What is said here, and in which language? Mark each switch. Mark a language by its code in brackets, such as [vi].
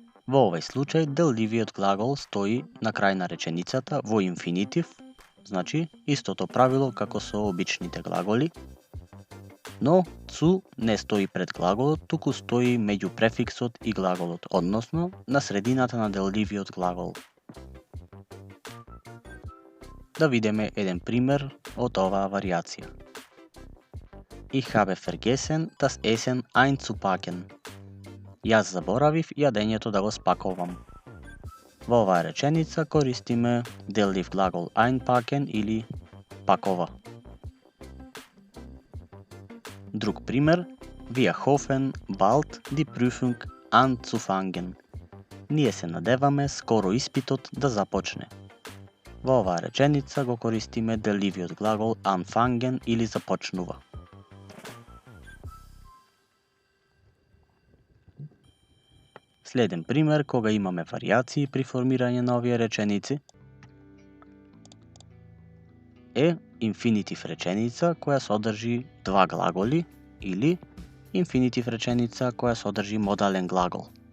[mk] Во овој случај делливиот глагол стои на крај на реченицата во инфинитив, значи истото правило како со обичните глаголи, но цу не стои пред глаголот, туку стои меѓу префиксот и глаголот, односно на средината на делливиот глагол. Да видиме еден пример од оваа варијација. [de] Ich habe vergessen das Essen einzupacken. [mk] Јас заборавив јадењето да го спаковам. Во оваа реченица користиме деллив глагол einpacken или пакова. Друг пример, [de] wir hoffen bald die Prüfung anzufangen. [mk] Ние се надеваме скоро испитот да започне. Во оваа реченица го користиме делливиот глагол anfangen или започнува. Следен пример кога имаме варијации при формирање на овие реченици е инфинитив реченица која содржи два глаголи или инфинитив реченица која содржи модален глагол.